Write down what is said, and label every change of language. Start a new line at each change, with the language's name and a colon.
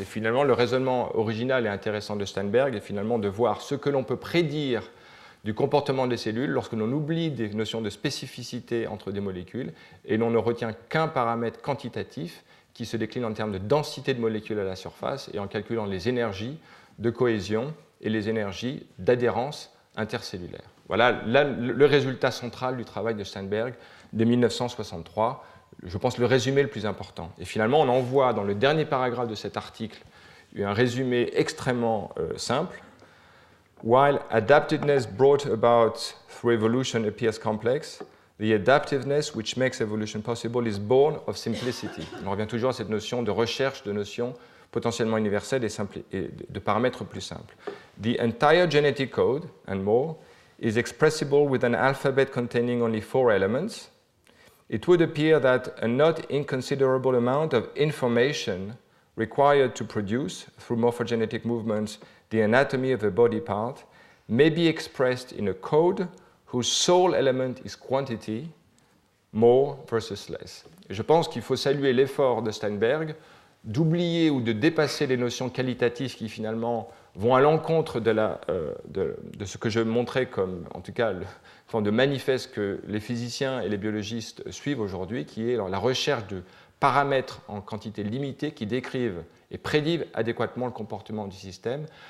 French: Et finalement, le raisonnement original et intéressant de Steinberg est finalement de voir ce que l'on peut prédire du comportement des cellules lorsque l'on oublie des notions de spécificité entre des molécules et l'on ne retient qu'un paramètre quantitatif qui se décline en termes de densité de molécules à la surface et en calculant les énergies de cohésion et les énergies d'adhérence intercellulaire. Voilà le résultat central du travail de Steinberg de 1963, je pense le résumé le plus important. Et finalement, on en voit dans le dernier paragraphe de cet article un résumé extrêmement simple.
English: While adaptiveness brought about through evolution appears complex, the adaptiveness which makes evolution possible is born of simplicity.
French: On revient toujours à cette notion de recherche de notions potentiellement universelles et de paramètres plus simples.
English: The entire genetic code, and more, is expressible with an alphabet containing only 4 elements. It would appear that a not inconsiderable amount of information required to produce, through morphogenetic movements, the anatomy of a body part may be expressed in a code whose sole element is quantity, more versus less.
French: Et je pense qu'il faut saluer l'effort de Steinberg d'oublier ou de dépasser les notions qualitatives qui finalement vont à l'encontre de ce que je montrais comme, en tout cas, une forme de manifeste que les physiciens et les biologistes suivent aujourd'hui, qui est la recherche de paramètres en quantité limitée qui décrivent et prédisent adéquatement le comportement du système,